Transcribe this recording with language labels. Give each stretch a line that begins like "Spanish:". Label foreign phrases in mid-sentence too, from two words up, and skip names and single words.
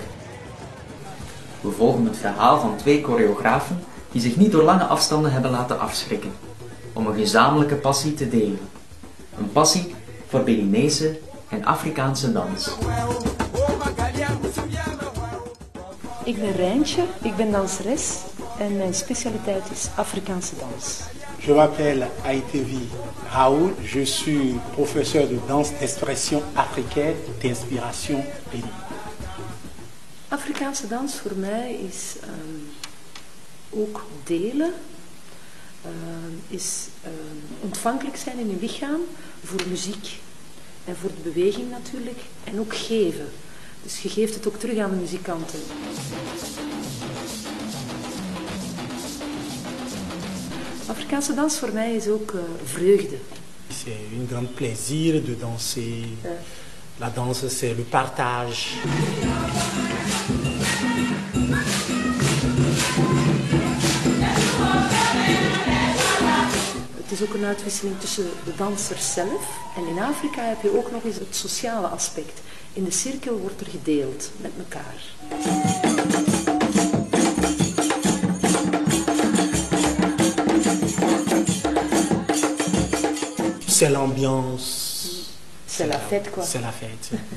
Dutch: We volgen het verhaal van 2 choreografen die zich niet door lange afstanden hebben laten afschrikken, om een gezamenlijke passie te delen. Een passie voor Beninese en Afrikaanse dans. Ik ben Rijntje, ik ben danseres en mijn specialiteit is Afrikaanse dans.
French: Je m'appelle Aïtevi Raoul, je suis professeur de danse d'expression africaine d'inspiration béninoise.
Dutch: Afrikaanse dans voor mij is ook delen, is ontvankelijk zijn in je lichaam voor muziek en voor de beweging natuurlijk en ook geven. Dus je geeft het ook terug aan de muzikanten. Afrikaanse dans voor mij is ook vreugde.
French: C'est un grand plaisir de danser. La danse, c'est le partage.
Dutch: Het is ook een uitwisseling tussen de dansers zelf. En in Afrika heb je ook nog eens het sociale aspect. In de cirkel wordt er gedeeld met elkaar.
French: C'est l'ambiance. C'est la fête, quoi. C'est la fête.